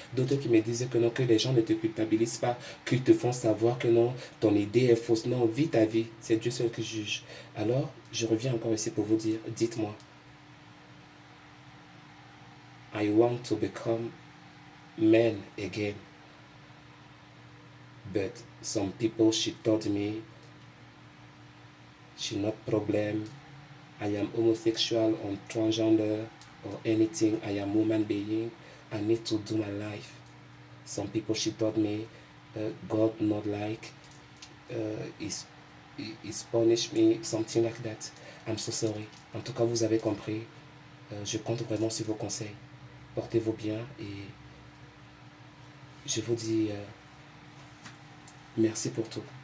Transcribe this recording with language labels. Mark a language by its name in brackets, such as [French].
[French] D'autres qui me disent que non, que les gens ne te culpabilisent pas, qu'ils te font savoir que non, ton idée est fausse. Non, vis ta vie, c'est Dieu seul qui juge. Alors, je reviens encore ici pour vous dire, dites-moi, [English] I want to become man again. But some people, she told me, she not problem. I am homosexual or transgender or anything. I am human being. I need to do my life. Some people she told me, God not like, is punish me, something like that. I'm so sorry. [French] En tout cas, vous avez compris. Je compte vraiment sur vos conseils. Portez-vous bien et je vous dis merci pour tout.